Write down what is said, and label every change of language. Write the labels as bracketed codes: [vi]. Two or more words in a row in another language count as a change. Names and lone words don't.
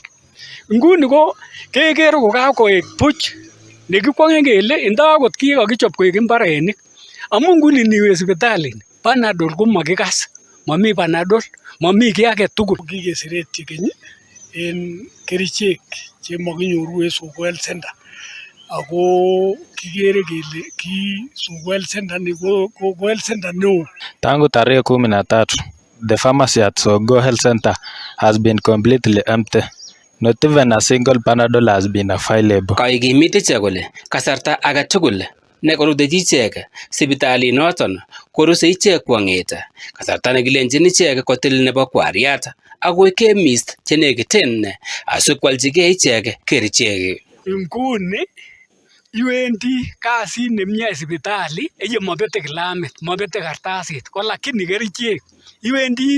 [kln] Nguni ko keker ko kakoek buch nekikwongen kele indakot kikokichop koek mbarenik amun nguni niwe sipitali Panadol ko makikas, mami Panadol, mami kiy age tugul. Kikesiretyi keny en kerichek chemakinyoru en Soko Health Center ako kikere kele ki Soko Health Center ni ko health center neo. [sw] Tangu tarehe [en] 13 the pharmacy at Soko Health Center has been completely empty. Not even a single Panadol has been available. [kln] Kaikimit ichek kole kasarta age tugul nekorutechi ichek sipitalinoton koruse ichek kwong'et kasarta nekilenjin ichek kotil nebo kwariat akoi chemist chenekiten asikwalchigei ichek kerichek. Nguni iwendi kasit nemie sipitali ye mabete kilamit, mabete kartasit ko lakini kerichek iwendi